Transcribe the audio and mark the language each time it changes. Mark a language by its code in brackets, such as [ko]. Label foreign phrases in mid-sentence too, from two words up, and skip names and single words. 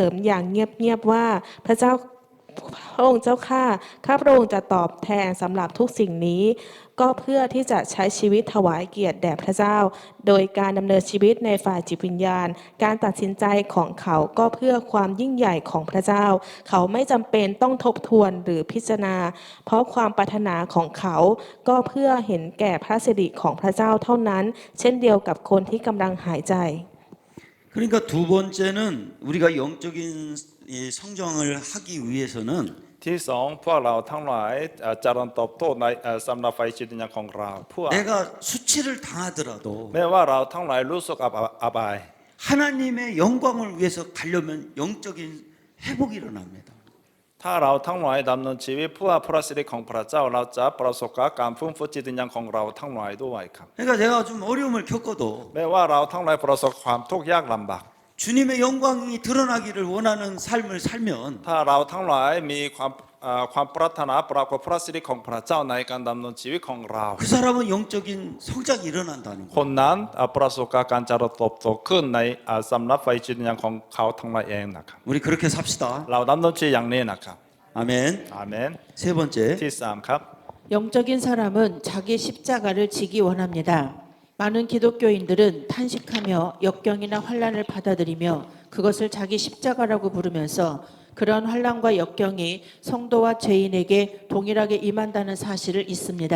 [th] มอย่างเงียบๆว่าพระองค์เจ้าข้าพระองค์จะตอบแทนสำหรับทุกสิ่งนี้ก็เพื่อที่จะใช้ชีวิตถวายเกียรติแด่พระเจ้าโดยการดำเนินชีวิตในฝ่ายจิตวิญญาณการตัดสินใจของเขาก็เพื่อความยิ่งใหญ่ของพระเจ้าเขาไม่จำเป็นต้องทบทวนหรือพิจารณาเพราะความปรารถนาของเขาก็เพื่อเห็นแก่พระสิริของพระเจ้าเท่านั้นเช่นเดียวกับคนที่กำลังหายใจ [ko] 그러니까 두 번째는 우리가 영적인 성장을 하기 위해서는 [th] ที่สองพวกเราทั้งหลายเจริญเติบโตในสำหรับไฟจิตวิญญาณของเราเพื่อ [ko] 내가 수치를 당하더라도 [th] แม้ว่าเราทั้งหลายรู้สึกอับอาย [ko] 하나님의 영광을 위해서 가려면 영적인 회복이 일어납니다. [th] ถ้าเราทั้งหลายดำเนินชีวิตเพื่อพระสิริของพระเจ้าเราจะประสบกับการฟื้นฟูจิตวิญญาณของเราทั้งหลายด้วยครับ [ko] 그러니까 제가 좀 어려움을 겪어도 [th] แม้ว่าเราทั้งหลายประสบความทุกข์ยากลำบาก [ko] 주님의 영광이 드러나기를 원하는 삶을 살면 [th] ถ้าเราทั้งหลายมีความปรารถนาปรากฏพระสิริของพระเจ้าในการดำเนินชีวิตของเรา [ko] 그 사람은 영적인 성장이 일어난다는 [th] ค [ko] 거예요. [th] นนั้นประสบกับการเจริญเติบโตขึ้นในสำนักไฟจิตวิญญาณของเขาทั้งหลายเองนะครับ [ko] 우리 그렇게 삽시다. [th] เราดำเนินชีวิตอย่างนี้นะครับ [ko] 아멘. [th] อาเมน [ko] 세 번째, [th] ที่สามครับ [ko] 영적인 사람은 자기 십자가를 지기 원합니다. 많은 기독교인들은 탄식하며 역경이나 환란을 받아들이며 그것을 자기 십자가라고 부르면서 그런 환란과 역경이 성도와 죄인에게 동일하게 임한다는 사실을 잊습니다.